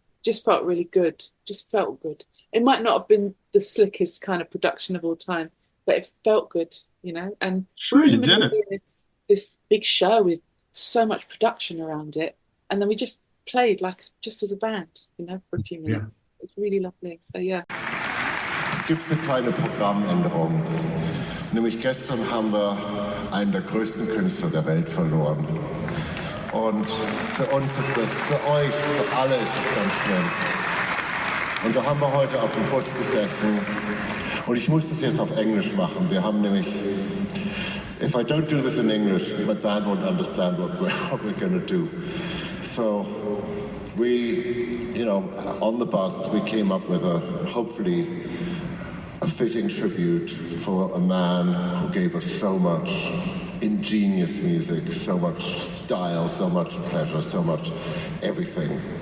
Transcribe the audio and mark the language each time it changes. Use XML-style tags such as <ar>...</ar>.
<en>Just felt really good. Just felt good. It might not have been the slickest kind of production of all time, but it felt good, you know. And sure, you did it. this big show with so much production around it. And then we just played just as a band, for a few minutes. Yeah. It's really lovely. So yeah.</en> <de>Es gibt eine kleine Programmänderung. Nämlich gestern haben wir einen der größten Künstler der Welt verloren. Und für uns ist das, für euch, für alle ist es ganz schlimm. Und da haben wir heute auf dem Bus gesessen. Und ich muss das jetzt auf Englisch machen. Wir haben nämlich,</de> <en>if I don't do this in English, my band won't understand what we're going to do. So we, on the bus, we came up with hopefully a fitting tribute for a man who gave us so much ingenious music, so much style, so much pleasure, so much everything.</en>